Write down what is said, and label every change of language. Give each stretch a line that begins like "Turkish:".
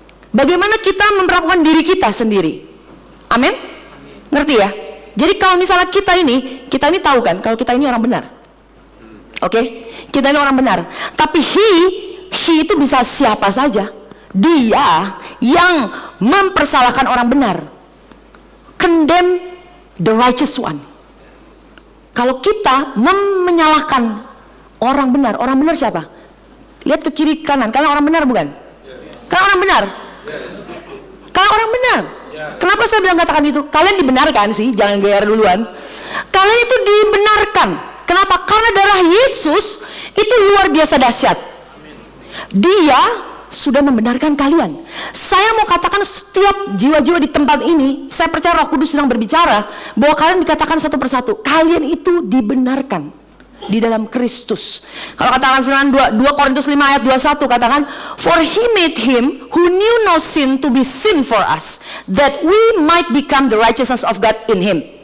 Indonesian: Bagaimana kita memperlakukan diri kita sendiri. Amin? Ngerti ya? Jadi kalau misalnya kita ini tahu kan kalau kita ini orang benar. Oke? Kita ini orang benar. Tapi she itu bisa siapa saja. Dia yang mempersalahkan orang benar.
English: Condemn the righteous one.
Indonesian: Kalau kita menyalahkan orang benar siapa? Lihat ke kiri kanan, kalian orang benar bukan? Kalian orang benar? Kalian orang benar? Kenapa saya bilang katakan itu? Kalian dibenarkan sih, jangan GR duluan. Kalian itu dibenarkan. Kenapa? Karena darah Yesus itu luar biasa dahsyat. Dia sudah membenarkan kalian. Saya mau katakan setiap jiwa-jiwa di tempat ini, saya percaya Roh Kudus sedang berbicara bahwa kalian dikatakan satu persatu, kalian itu dibenarkan di dalam Kristus.
English: Kalau katakan firman 2 Korintus 5 ayat 21 katakan, for he made him who knew no sin to be sin for us, that we might become the righteousness of God in him.